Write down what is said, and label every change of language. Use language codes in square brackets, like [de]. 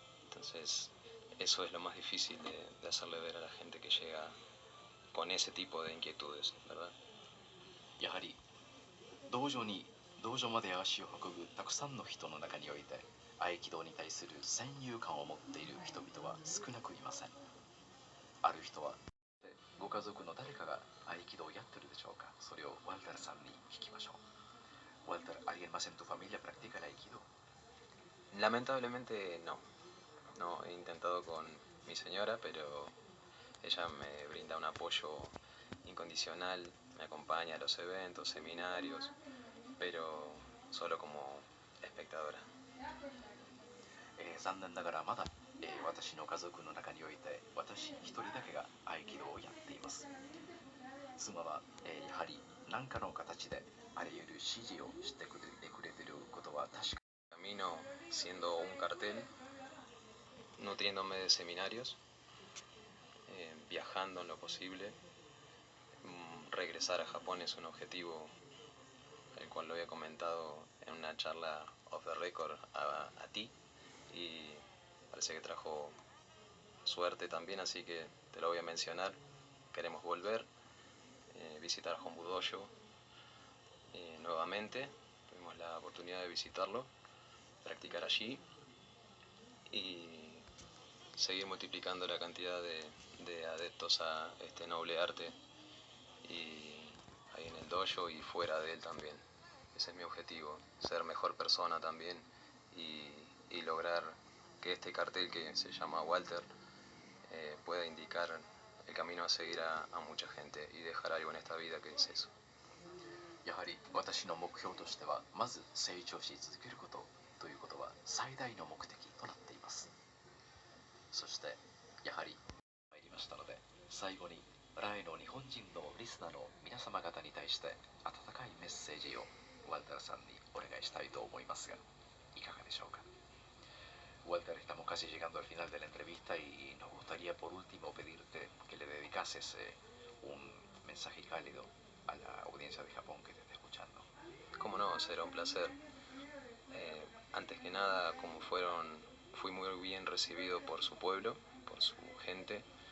[es] Entonces eso es lo más difícil de hacerle ver a la gente que llega con ese tipo de inquietudes, ¿verdad? [ja] やはり道場まで足を運ぶたくさんの人の中において合気道に対する先入観を持っている人々は少なくいません。ある人はご家族の誰かが合気道をやってるでしょうか。それをワルタルさんに聞きましょう。ワルタル、 [es] ¿alguien más en tu familia practica el aikido? Lamentablemente no. No, he intentado con mi señora, pero ella me brinda un apoyo incondicional, me acompaña a los eventos, seminarios, pero solo como espectadora. [ja] 残念ながらまだ、私の家族の中において私一人だけが合気道をやっています。妻は、やはり何かの形であらゆる指示をしてくれていることは確か。 [es] Camino siendo un cartel, nutriéndome de seminarios, viajando en lo posible. Regresar a Japón es un objetivo el cual lo había comentado en una charla off the record a ti, y parece que trajo suerte también, así que te lo voy a mencionar. Queremos volver, visitar Hombu Dojo nuevamente. Tuvimos la oportunidad de visitarlo, practicar allí y seguir multiplicando la cantidad de adeptos a este noble arte, y ahí en el dojo y fuera de él también. Ese es mi objetivo, ser mejor persona también y lograr que este cartel que se llama Walter pueda indicar el camino a seguir a mucha gente y dejar algo en esta vida, que es eso. [ja] やはり私の目標としてはまず成長し続けることということは最大の目的となっています。そしてやはり参りましたので、最後にライの日本人のリスナーの皆様方に対して温かいメッセージをWalterさんにお願いしたいと思いますが、いかがでしょうか。 [es] Walter, estamos casi llegando al final de la entrevista y nos gustaría por último pedirte que le dedicases un mensaje cálido a la audiencia de Japón que te está escuchando. Cómo no, será un placer. Antes que nada, fui muy bien recibido por su pueblo, por su gente.